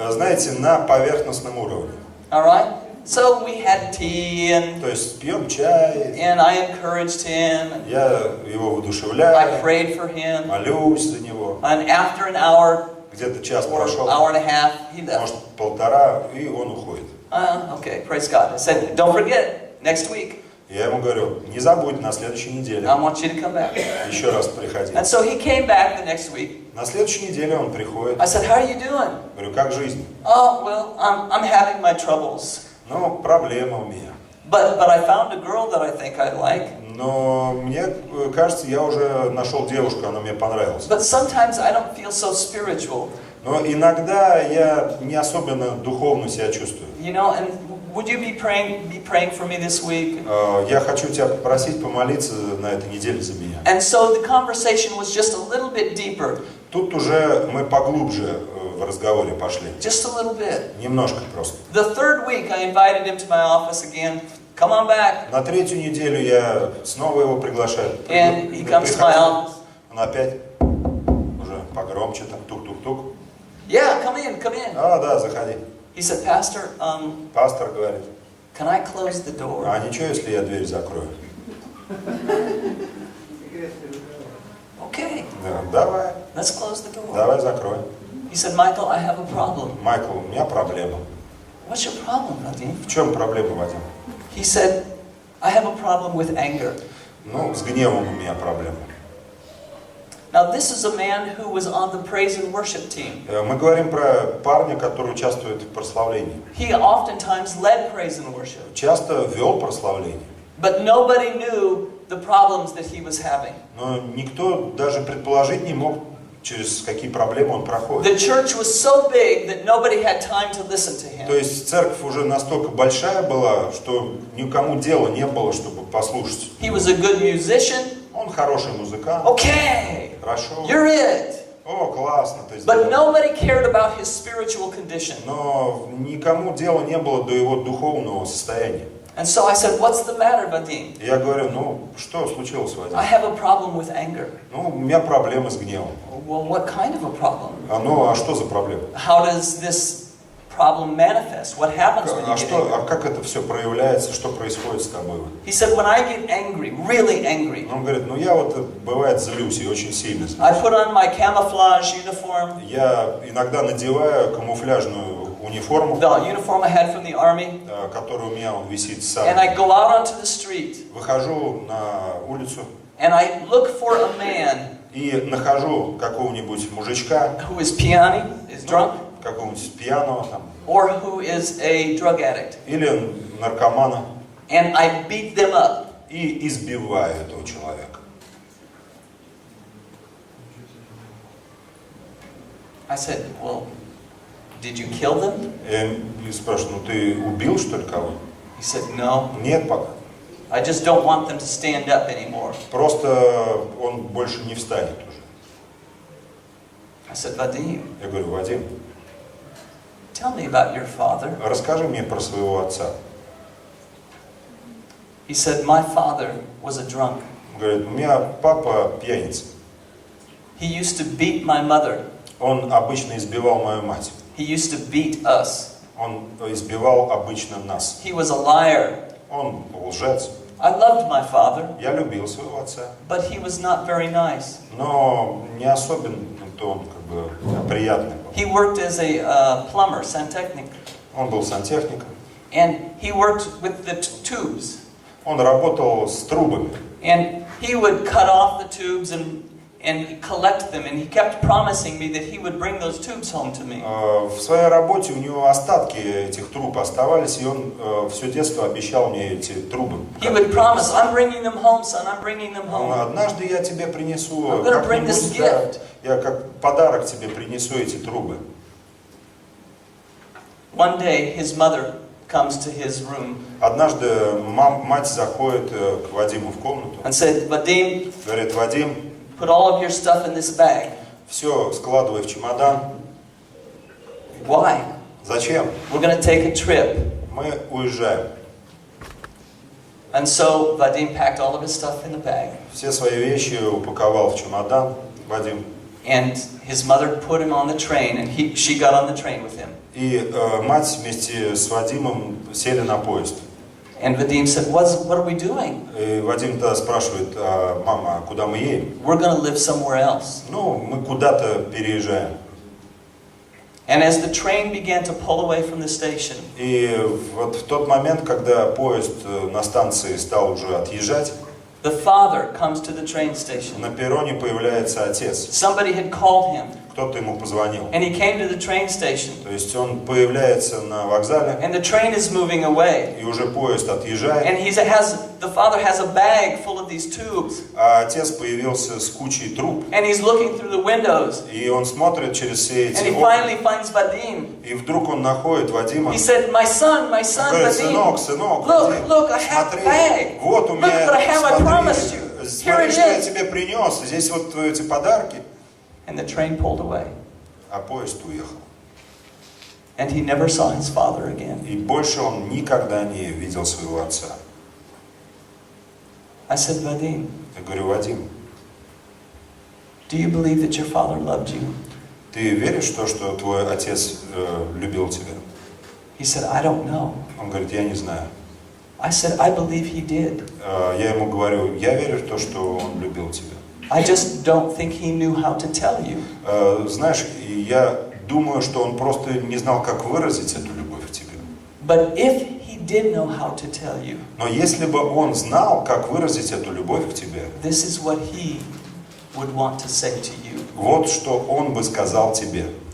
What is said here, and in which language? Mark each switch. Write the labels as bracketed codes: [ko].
[ru] Знаете, на поверхностном уровне. [en] All right? So we had tea and [ru] То есть пьем чай, [en] I encouraged him. [ru] я его [en] I [ru] воодушевляю, [en] prayed for him. [ru] молюсь за него. [en] And after an hour [ru] Где-то час [en] or [ru] прошел, [en] hour and a half, he left. [ru] может, полтора, и он уходит. [en] Okay, praise God. I said, don't forget, next week, [ru] Я ему говорю, не забудь, на следующей неделе [en] I want you to come back. [ru] еще раз приходи. [en] And so he came back the next week. [ru] На следующей неделе он приходит. [en] I said, how are you doing? [ru] Говорю, как жизнь? [en] Oh, well, I'm having my troubles. [ru] Ну, проблема у меня. [en] But I found a girl that I think I like. [ru] Но мне кажется, я уже нашел девушку, она мне понравилась. [en] But sometimes I don't feel so spiritual. [ru] Но иногда я не особенно духовно себя чувствую. [en] You know, and would you be praying for me this week? [ru] Я хочу тебя попросить помолиться на этой неделе за меня. [en] And so the conversation was just a little bit deeper. [ru] Тут уже мы поглубже в разговоре пошли. [en] Just a little bit. [ru] Немножко просто. [en] The third week I invited him to my office again. Come on back. [ru] На третью неделю я снова его приглашаю. [en] And he comes to my office. [ru] Он опять уже погромче, там тук-тук-тук. [en] Yeah, come in. [ru] Да, заходи. [en] He said, Pastor, [ru] Пастор говорит, [en] can I close the door? [ru] а ничего, если я дверь закрою? [en] Okay, [ru] Да, давай, [en] let's close the door. [ru] давай закроем. [en] He said, Michael, I have a problem. [ru] Майкл, у меня проблема. [en] What's your problem, Vadim? [ru] В чем проблема, Вадим? [en] He said, I have a problem with anger. [ru] Ну, с гневом у меня проблема. [en] Now, this is a man who was on the praise and worship team. [ru] Мы говорим про парня, который участвует в прославлении. [en] He oftentimes led praise and worship. [ru] Часто вел прославление. [en] But nobody knew the problems that he was having. [ru] Но никто даже предположить не мог через какие проблемы он проходит. [en] The church was so big that nobody had time to listen to him. [ru] То есть церковь уже настолько большая была, что никому дела не было, чтобы послушать. [en] He was a good musician. [ru] Он хороший музыкант. [en] Okay, [ru] Хорошо. [en] you're it. [ru] О, классно. То есть, [en] But nobody cared about his spiritual condition. [ru] но никому дела не было до его духовного состояния. [en] And so I said, what's the matter, Vadim? [ru] Я говорю, ну, что случилось, Вадим? [en] I have a problem with anger. [ru] Ну, у меня проблемы с гневом. [en] Well, what kind of a problem? [ru] Ну, а что за проблема? [en] How does this problem manifest? What happens when you get angry? [ru] Как это все проявляется, что происходит с тобой? [en] He said, when I get angry, really angry, [ru] Он говорит, ну я вот бывает злюсь и очень сильно злюсь. [en] I put on my camouflage uniform, [ru] Я иногда надеваю камуфляжную униформу, [en] the uniform I had from the army, [ru] которая у меня висит с [en] and I go out onto the street, [ru] Выхожу на улицу [en] and I look for a man [ru] и нахожу какого-нибудь мужичка, [en] who is piyani, is drunk, [ru] какого-нибудь пьяного там, [en] or who is a drug addict, [ru] или наркомана, [en] and I beat them up. [ru] и избиваю этого человека. [en] I said, well, did you kill them? [ru] И спрашиваю, ну ты убил что ли кого? [en] He said, no. [ru] Нет пока. [en] I just don't want them to stand up anymore. [ru] Просто он больше не встанет уже. [en] I said, Vadim, [ru] Я говорю, Вадим, [en] tell me about your father. [ru] расскажи мне про своего отца. [en] He said, my father was a drunk. [ru] Он говорит, у меня папа пьяница. [en] He used to beat my mother. [ru] Он обычно избивал мою мать. [en] He used to beat us. [ru] Он избивал обычно нас. [en] He was a liar. [ru] Он лжец. [en] I loved my father, [ru] Я любил своего отца. [en] but he was not very nice. [ru] Но не особенно он как бы приятный был. [en] He worked as a plumber, santechnic, [ru] Он был сантехником. [en] and he worked with the tubes. [ru] Он работал с трубами. [en] And he would cut off the tubes and collect them, and he kept promising me that he would bring those tubes home to me. [ru] В своей работе у него остатки этих труб оставались, и он все детство обещал мне эти трубы. [en] He would promise, I'm bringing them home, son, I'm bringing them home. [ru] Однажды я тебе принесу [en] I'm gonna bring this [ru] как-нибудь, да, [en] gift. [ru] я как подарок тебе принесу эти трубы. [en] One day, his mother comes to his room [ru] Однажды мать заходит к Вадиму в комнату, [en] and said, Vadim, [ru] говорит, Вадим, [en] put all of your stuff in this bag. [ru] все складывай в чемодан. [en] Why? [ru] Зачем? [en] We're going to take a trip. [ru] Мы уезжаем. [en] And so Vadim packed all of his stuff in the bag. [ru] Все свои вещи упаковал в чемодан Вадим. [en] And his mother put him on the train, and she got on the train with him. [ru] И мать вместе с Вадимом сели на поезд. [en] And Vadim said, what are we doing? [ru] И Вадим тогда спрашивает, мама, а куда мы едем? [en] We're going to live somewhere else. [ru] Ну, мы куда-то переезжаем. [en] And as the train began to pull away from the station, [ru] И вот в тот момент, когда поезд на станции стал уже отъезжать, [en] the father comes to the train station. [ru] на перроне появляется отец. [en] Somebody had called him, [ru] Кто-то ему позвонил. [en] and he came to the train station. [ru] То есть он появляется на вокзале, [en] And the train is moving away. [ru] и уже поезд отъезжает, [en] And the father has a bag full of these tubes. [ru] а отец появился с кучей труб. [en] And he's looking through the windows. [ru] И он смотрит через все [en] And [ru] эти [en] he [ru] окна, [en] finally finds Vadim. [ru] и вдруг он находит Вадима. [en] He said, my son, [ru] Он говорит, [en] Vadim. [ru] сынок, [en] Look, [ru] Вадим, [en] look, I have [ru] смотри, [en] a bag. [ru] вот у [en] Look [ru] меня, [en] what I have, I promised [ru] смотри, [en] you. Here [ru] смотри, [en] it [ru] что я [en] is. [ru] тебе принес, здесь вот эти подарки. [en] And the train pulled away. [ru] А поезд уехал. [en] And he never saw his father again. [ru] И больше он никогда не видел своего отца. [en] I said, Vadim, [ru] Я говорю, Вадим, [en] do you believe that your father loved you? [ru] ты веришь в то, что твой отец любил тебя? [en] He said, I don't know. [ru] Он говорит, я не знаю. [en] I said, I believe he did. [ru] Я ему говорю, я верю в то, что он любил тебя. [en] I just don't think he knew how to tell you. [ru] Знаешь, я думаю, что он просто не знал, как выразить эту любовь к тебе. [en] But if he did know how to tell you, [ru] Но если бы он знал, как выразить эту любовь к тебе, [en] this is what he would want to say to you. [ru] вот что он бы сказал тебе.